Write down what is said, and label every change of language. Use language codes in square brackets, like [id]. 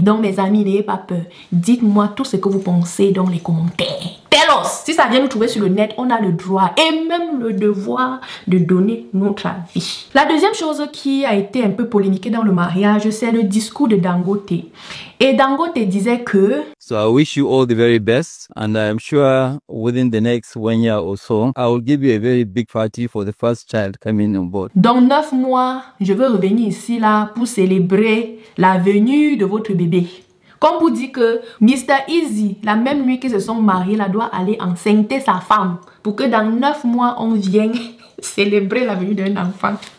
[fr] Donc mes amis, n'ayez pas peur. Dites-moi tout ce que vous pensez dans les commentaires. Si ça vient nous trouver sur le net, on a le droit et même le devoir de donner notre avis. La deuxième chose qui a été un peu polémiquée dans le mariage, c'est le discours de Dangote. Et Dangote disait que [en] So I wish you all the very best, and I'm sure within the next 1 year or so, I will give you a very big party for the first child coming on board. [fr] Dans 9 mois, je veux revenir ici là pour célébrer la venue de votre bébé. Comme vous dites que Mr. Easy, la même nuit qu'ils se sont mariés, là, doit aller enceinter sa femme pour que dans 9 mois, on vienne célébrer la venue d'un enfant.